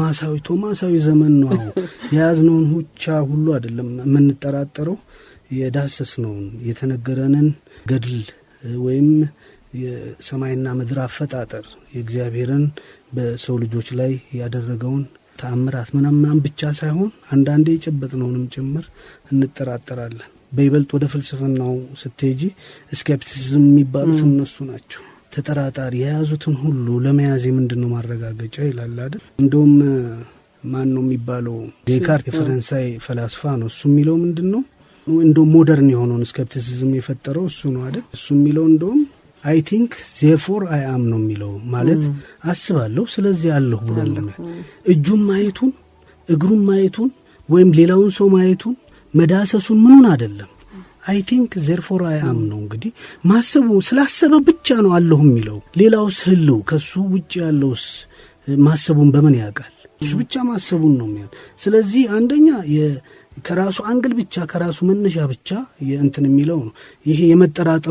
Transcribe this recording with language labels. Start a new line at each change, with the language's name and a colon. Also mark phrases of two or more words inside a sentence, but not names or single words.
Amharic: ቶማሳዊ ዘመን ነው። የያዝነውን ሁቻ ሁሉ አይደለም የምንጠራጠረው፣ የዳሰስነውን የተነገረንን ገድል ወይም የሰማይና ምድር አፈጣጠር የእግዚአብሔርን በሰው ልጆች ላይ ያደረገውን ተአምራት ምናምን ብቻ ሳይሆን አንዳንዴ የጨበጥነውንም ጭምር እንጠራጠራለን። በይበልጥ ወደ ፍልስፍናው ስትሄጂ ስኬፕቲሲዝም የሚባሉት እነሱ ናቸው። ተጠራጣሪ የያዙትን ሁሉ ለመያዝ ምንድነው ማረጋገጫ ይላል አይደል? እንደውም ማን ነው የሚባለው? ዴካርት የፈረንሳይ ፈላስፋ ነው። እሱ የሚለው ምንድነው እንደውም ሞደርን የሆነውን ስኬፕቲሲዝም የፈጠረው እሱ ነው አይደል? እሱ የሚለው እንደውም
English: I think therefore I am
Amharic: ነው የሚለው። ማለት አስባለሁ ስለዚህ አለሁ ብሎ ነው። እጁን ማየቱን እግሩን ማየቱን ወይም ሌላውን ሰው ማየቱን መዳሰሱን ምኑን አይደለም።
English: I think therefore I am
Amharic: ነው። እንግዲህ ማሰቡ ስላሰበ ብቻ ነው አለሁ የሚለው። ሌላውስ ህልው ከሱ ውጭ ያለውስ ማሰቡን በምን ያውቃል? እሱ ብቻ ማሰቡን ነው የሚያል። ስለዚህ አንደኛ ከራሱ አንግል ብቻ ከራሱ መነሻ ብቻ የእንትን የሚለው ነው። ይሄ የመጠራጠሩ